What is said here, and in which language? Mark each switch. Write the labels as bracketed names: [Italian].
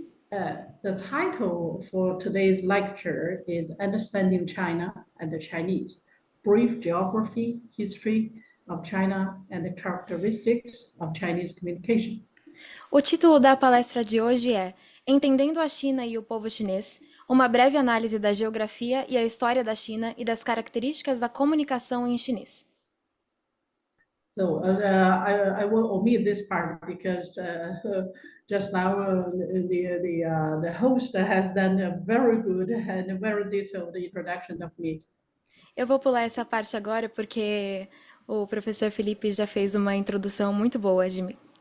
[English] The title for today's lecture is Understanding China and the Chinese, Brief Geography, History of China and the Characteristics of Chinese Communication. [Portuguese] O título da palestra de hoje é Entendendo a China e o Povo Chinês, uma breve análise da geografia e a história da China e das características da comunicação em chinês. [English] So I will omit this part because just now the host has done a very good and very detailed introduction of me. [Portuguese] Eu vou pular essa parte agora porque o professor Felipe já fez uma introdução muito boa de mim.